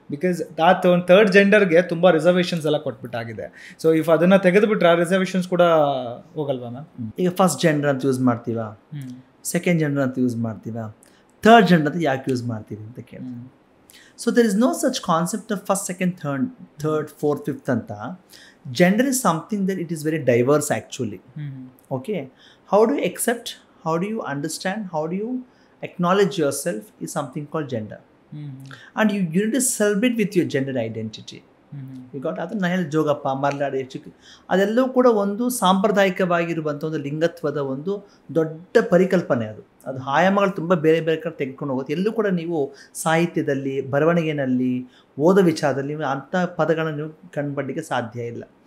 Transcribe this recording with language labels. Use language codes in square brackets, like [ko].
[kn] Because ಒಂದು third ಜೆಂಡರ್ಗೆ ತುಂಬ reservations ಎಲ್ಲ ಕೊಟ್ಬಿಟ್ಟಾಗಿದೆ. ಸೊ ಇಫ್ ಅದನ್ನು ತೆಗೆದುಬಿಟ್ರೆ ಆ ರಿಸರ್ವೇಷನ್ಸ್ ಕೂಡ ಹೋಗಲ್ವಾ ಮ್ಯಾಮ್? ಈಗ ಫಸ್ಟ್ ಜೆಂಡರ್ ಅಂತ ಯೂಸ್ ಮಾಡ್ತೀವಾ, ಸೆಕೆಂಡ್ ಜೆಂಡರ್ ಅಂತ ಯೂಸ್ ಮಾಡ್ತೀವಾ, ಥರ್ಡ್ ಜೆಂಡರ್ ಅಂತ ಯಾಕೆ ಯೂಸ್ ಮಾಡ್ತೀವಿ ಅಂತ ಕೇಳಿ. [en] So there is no such concept of first, second, third, fourth, fifth ಅಂತ. Gender is something that it is very diverse actually. Okay, how do you accept, how do you understand, how do you acknowledge yourself is something called gender. And you need to celebrate with your gender identity. You got [kn] ಅದು ನಾನು ಹೇಳಿ ಜೋಗಪ್ಪ, ಮರ್ಲಾಡಿ, ಅದೆಲ್ಲವೂ ಕೂಡ ಒಂದು ಸಾಂಪ್ರದಾಯಿಕವಾಗಿರುವಂಥ ಒಂದು ಲಿಂಗತ್ವದ ಒಂದು ದೊಡ್ಡ ಪರಿಕಲ್ಪನೆ. ಅದು ಆಯಾಮಗಳು ತುಂಬ ಬೇರೆ ಬೇರೆ ಕಡೆ ತೆಗೆದುಕೊಂಡು ಹೋಗುತ್ತೆ. ಎಲ್ಲೂ ಕೂಡ ನೀವು ಸಾಹಿತ್ಯದಲ್ಲಿ, ಬರವಣಿಗೆಯಲ್ಲಿ, ಓದೋ ವಿಚಾರದಲ್ಲಿ ಅಂಥ ಪದಗಳನ್ನು ನೀವು ಕಂಡುಪಡಲಿಕ್ಕೆ ಸಾಧ್ಯ ಇಲ್ಲ.